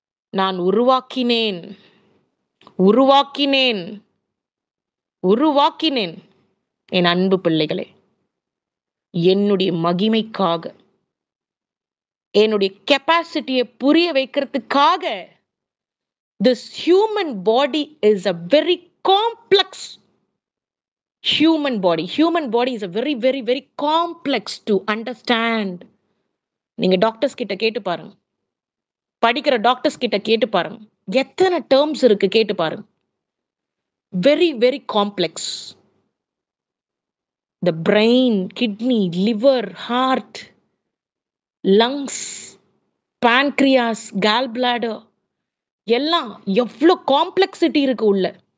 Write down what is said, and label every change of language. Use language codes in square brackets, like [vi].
[ta] நான் உருவாக்கினேன், உருவாக்கினேன், உருவாக்கினேன். என் அன்பு பிள்ளைகளே, என்னுடைய மகிமைக்காக, என்னுடைய கெப்பாசிட்டியை புரிய வைக்கிறதுக்காக. [en] This human body is a very complex human body. Human body is a very, very, very complex to understand. [ta] நீங்க டாக்டர்ஸ் கிட்ட கேட்டு பாருங்க, படிக்கிற டாக்டர்ஸ் கிட்ட கேட்டு பாருங்க, எத்தனை டேர்ம்ஸ் இருக்கு கேட்டு பாருங்க. [en] Very very complex. [ta] The brain, kidney, liver, heart, lungs, பான்க்ரியாஸ், gall bladder, எல்லாம் எவ்வளவு காம்ப்ளெக்சிட்டி இருக்கு உள்ள.